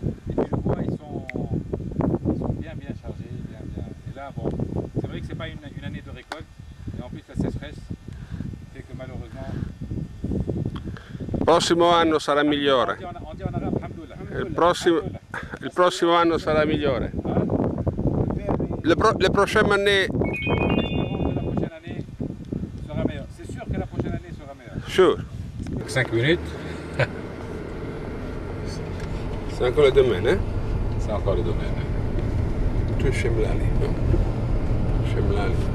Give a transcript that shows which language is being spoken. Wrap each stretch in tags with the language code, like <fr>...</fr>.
<fr>Et puis le bois, ils sont bien chargés, bien. Et là, bon, c'est vrai que c'est pas une année de récolte, et en plus la sécheresse fait que malheureusement.</fr> <it>Prossimo anno sarà migliore.</it> <fr>On dit en arabe, alhamdoulilah.</fr> <it>Il prossimo anno sarà migliore.</it> <fr>Le prochaine année, Espérons que la prochaine année sera meilleure. C'est sûr que la prochaine année sera meilleure. sure. 5 minutes, C'est encore le domaine, hein? c'est encore le domaine. Tu Shemlali. Shemlali.</fr>